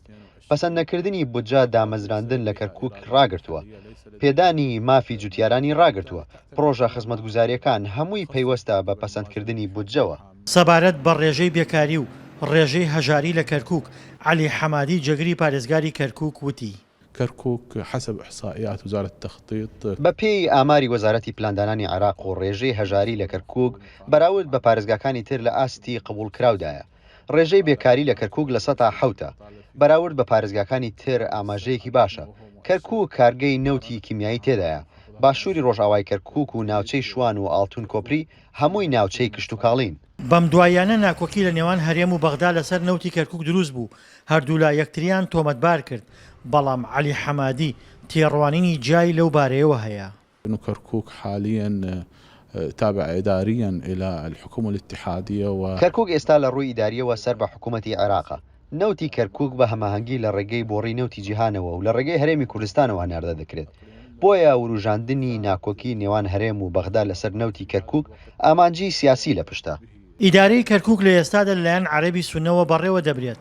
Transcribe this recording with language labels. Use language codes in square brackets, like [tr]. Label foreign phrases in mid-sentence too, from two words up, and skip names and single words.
[ckb] پەسەند نەکردنی بودجە دامەزراندن لە کەرکووک ڕاگرتووە. پێدانی مافی جوتیارانی ڕاگرتووە. پرۆژە خزمەتگوزاریەکان هەمووی پەیوەستە بە پەسەندکردنی بودجەوە. سەبارەت بە ڕێژەی بێکاری و ڕێژەی هەژاری لە کەرکووک علی حەمادی جێگری پارێزگاری کەرکووک وتی. [ar] كركوك حسب إحصائيات وزارة التخطيط [ckb] بە پێی ئاماری وەزارەتی پلاندانانی عێراق و ڕێژەی هەژاری لە کەرکووک بەراورد بە پارێزگاکانی تر لە ئاستی قبولکراودایە. ڕێژەی بێکاری لە کەرکووک لە 100 بەراورد بە پارێزگاکانی تر ئاماژەیەکی باشە. کەرکووک کارگەی نەوتی کیمیایی تێدایە. باشووری ڕۆژئاوای کەرکووک و ناوچەی شوان و ئاڵتون کۆپری هەمووی ناوچەی کشت و کاڵین. بەم دوایانە ناکۆکی لە نێوان هەرێم و بەغدا لەسەر نەوتی کەرکووک دروست بوو. هەردوو لا یەکتریان تۆمەتبار کرد. بەڵام علی حەمادی تێڕوانینی جای لەو بارەیەوە هەیە. [ar] كركوك حاليا تابع إداريا إلى الحكومة الاتحادية [ckb] كركوك ئێستا لە ڕووی ئیداریەوە سەر بە حکوومەتی عێراقا. نەوتی کەرکووک بە هەماهەنگی لە ڕێگەی بۆڕی نەوتی جیهانەوە و لە ڕێگەی هەرێمی کوردستانەوە هەناردە دەکرێت. بۆیە وروژاندنی ناکۆکی نێوان هەرێم و بەغدا لەسەر نەوتی کەرکووک ئامانجی سیاسی لە پشتە. ئیدارەی کەرکووک لە ئێستادا لەلایەن عەرەبی سونەوە بەڕێوە دەبرێت.